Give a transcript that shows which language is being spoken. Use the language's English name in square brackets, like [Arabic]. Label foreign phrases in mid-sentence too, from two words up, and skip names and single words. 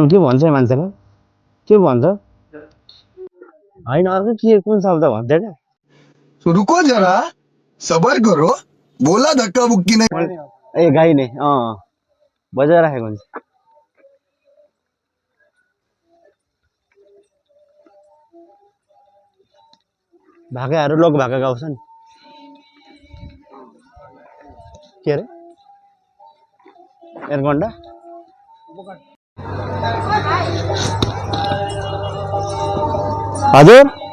[Nepali] के भन्छ मान्छेले के भन्छ होइन अर्को के कुन शब्द भन्छ क्या [Hindi] रुको जरा सबर करो बोला धक्का बुक्की नहीं [Nepali] ए गाई नै बजाइराखेको हुन्छ भाकाहरू लोक भाका गाउँछ नि के अरे एरगन्डा हजुर